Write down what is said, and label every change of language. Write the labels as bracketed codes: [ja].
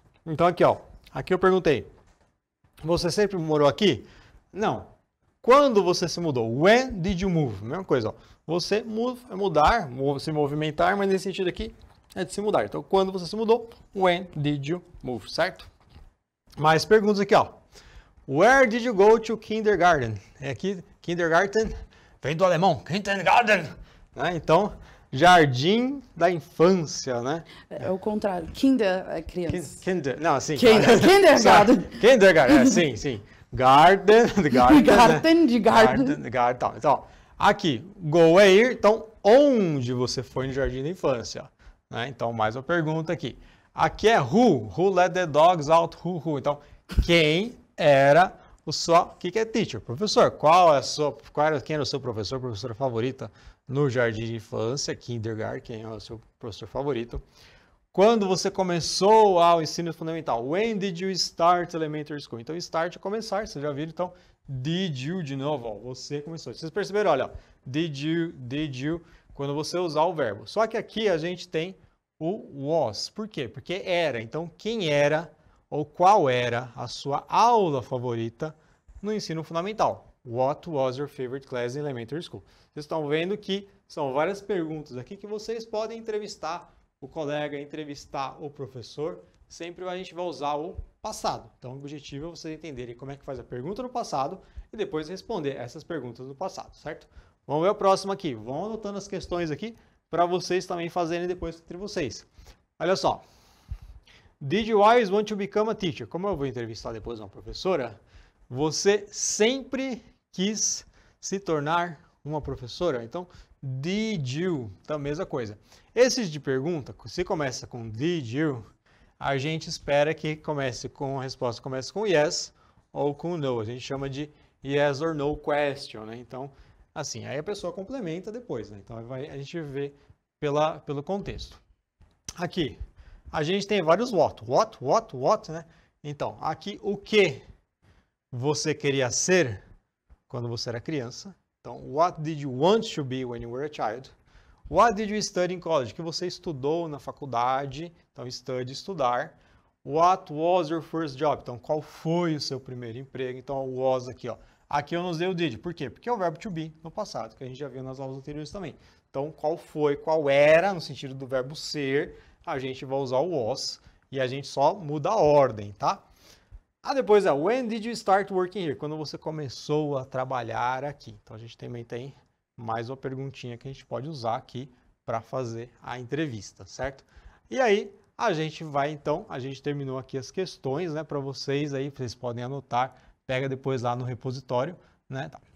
[pt] Então, aqui, ó. Aqui eu perguntei. Você sempre morou aqui? Não. Quando você se mudou? [en] When did you move? [pt] Mesma coisa, ó. Você move é mudar, se movimentar, mas nesse sentido aqui é de se mudar. Então, quando você se mudou? [en] When did you move, [pt] certo? Mais perguntas aqui, ó. [en] Where did you go to kindergarten? [pt] É aqui, kindergarten, vem do alemão, kindergarten. Né? Então, jardim da infância, né? É o contrário. Kinder é criança. Não, assim. [en] Kindergarten. Kindergarten, sim. Garden, Garten, de garden. [pt] Garden. Então, aqui, go é ir. Então, onde você foi no jardim da infância? Né? Então, mais uma pergunta aqui. Aqui é who. [en] Who let the dogs out? [pt] Who. Então, quem era o seu... O que é teacher? Professor. Quem era o seu professor, professora favorita no jardim de infância? Kindergarten. Quem é o seu professor favorito? Quando você começou ao ensino fundamental? [en] When did you start elementary school? [pt] Então, start é começar, vocês já viram? Então, did you de novo, ó, você começou. Vocês perceberam, olha, ó, did you, quando você usar o verbo. Só que aqui a gente tem o was. Por quê? Porque era. Então, quem era ou qual era a sua aula favorita no ensino fundamental? [en] What was your favorite class in elementary school? [pt] Vocês estão vendo que são várias perguntas aqui que vocês podem entrevistar o colega, entrevistar o professor, sempre a gente vai usar o passado. Então, o objetivo é vocês entenderem como é que faz a pergunta no passado e depois responder essas perguntas no passado, certo? Vamos ver o próximo aqui. Vão anotando as questões aqui para vocês também fazerem depois entre vocês. Olha só. [en] Did you always want to become a teacher? [pt] Como eu vou entrevistar depois uma professora, você sempre quis se tornar uma professora? Então, did you? Então, mesma coisa. Esses de pergunta, se começa com did you, a gente espera que a resposta comece com yes ou com no. A gente chama de yes or no question, né? Então, assim, aí a pessoa complementa depois, né? Então, a gente vê pelo contexto. Aqui, a gente tem vários what, né? Então, aqui, o que você queria ser quando você era criança? [en] Então, what did you want to be when you were a child? What did you study in college? [pt] Que você estudou na faculdade. Então, study, estudar. [en] What was your first job? [pt] Então, qual foi o seu primeiro emprego? Então, o was aqui, ó. Aqui eu não usei o did. Por quê? Porque é o verbo to be no passado, que a gente já viu nas aulas anteriores também. Então, qual foi, qual era, no sentido do verbo ser, a gente vai usar o was e a gente só muda a ordem, tá? [en] Depois é, when did you start working here? [pt] Quando você começou a trabalhar aqui. Então, a gente também tem mais uma perguntinha que a gente pode usar aqui para fazer a entrevista, certo? E aí, a gente vai, então, a gente terminou aqui as questões, né, para vocês aí, vocês podem anotar, pega depois lá no repositório, né? Tá.